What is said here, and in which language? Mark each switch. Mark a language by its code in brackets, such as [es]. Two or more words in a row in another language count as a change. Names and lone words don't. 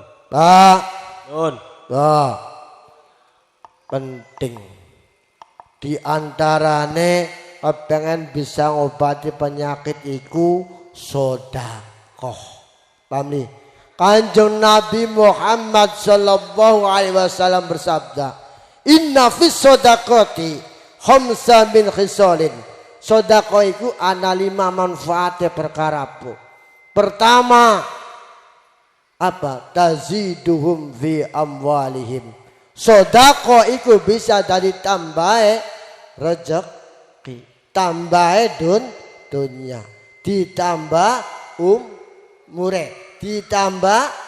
[jv] Pak Nun. Penting di antarane pengen bisa ngobati penyakit iku sedekah. [id] Paham nih? [ar] Kanjeng Nabi Muhammad صلى الله عليه وسلم bersabda, "إن في الصدقة خمس من خصال." [jv] Sedekah iku ana 5 manfaate perkara bu. [id] Pertama, apa? [ar] تزيدهم في أموالهم. [jv] Sedekah iku bisa dari tambahe rezeki, tambahe dunya, ditambah umure, ditambah